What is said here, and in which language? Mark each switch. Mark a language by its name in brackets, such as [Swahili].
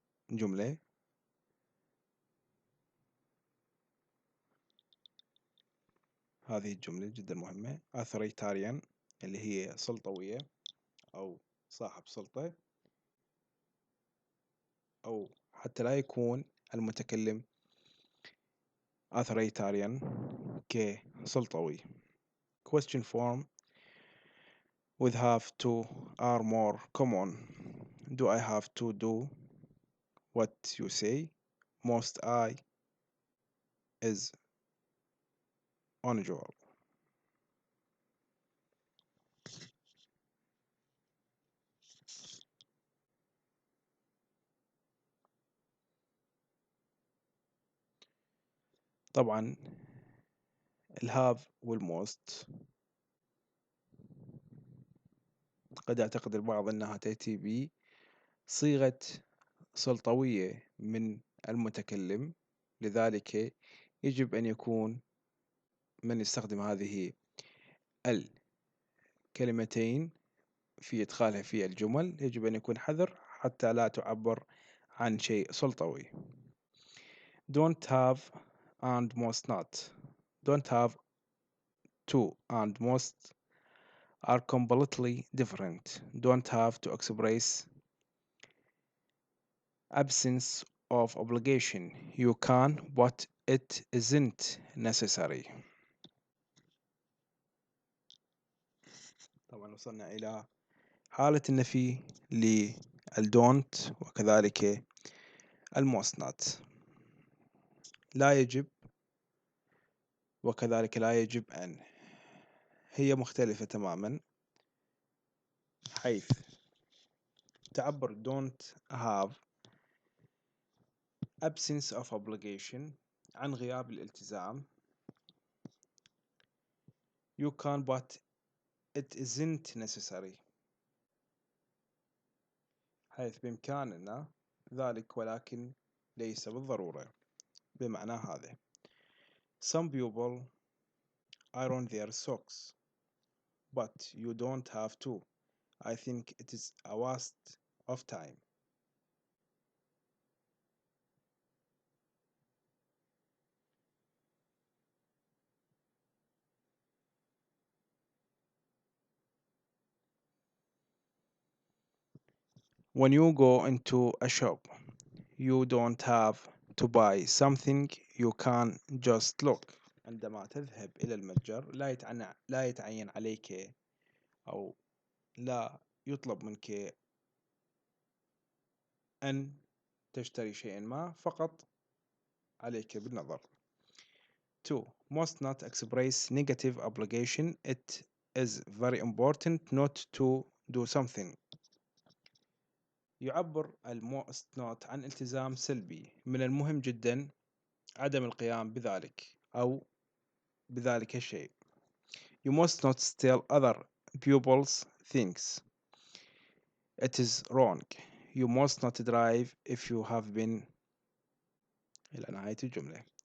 [Arabic] جملة هذه الجملة جدا مهمة. authoritarian اللي هي سلطوية أو صاحب سلطة، أو حتى لا يكون المتكلم authoritarian كسلطوي. [English] Question form with have to are more common. Do I have to do what you say? Must I is unusual. [Arabic] طبعا الهاف والموست قد يعتقد البعض أنها تأتي بصيغة سلطوية من المتكلم، لذلك يجب أن يكون من يستخدم هذه الكلمتين في إدخالها في الجمل يجب أن يكون حذر حتى لا تعبر عن شيء سلطوي. [English] Don't have and must not. Don't have to and must are completely different. Don't have to express absence of obligation. You can, but it isn't necessary. [Arabic] طبعا وصلنا إلى حالة النفي للدونت وكذلك المust not. لا يجب وكذلك لا يجب أن، هي مختلفة تماما، حيث تعبر [English] don't have absence of obligation [Arabic] عن غياب الالتزام. [English] You can but it isn't necessary، [Arabic] حيث بإمكاننا ذلك ولكن ليس بالضرورة، بمعنى هذا. [English] Some people iron their socks but you don't have to. I think it is a waste of time. When you go into a shop, you don't have to buy something, you can just look. [Arabic] عندما تذهب إلى المتجر لا يتعين عليك أو لا يطلب منك أن تشتري شيئا ما، فقط عليك بالنظر. [English] 2. Must not express negative obligation. It is very important not to do something. [Arabic] يعبر must not عن التزام سلبي، من المهم جدا عدم القيام بذلك أو بذلك الشيء. [English] You must not steal other people's things. It is wrong. You must not drive if you have been [Arabic] إلى نهاية الجملة.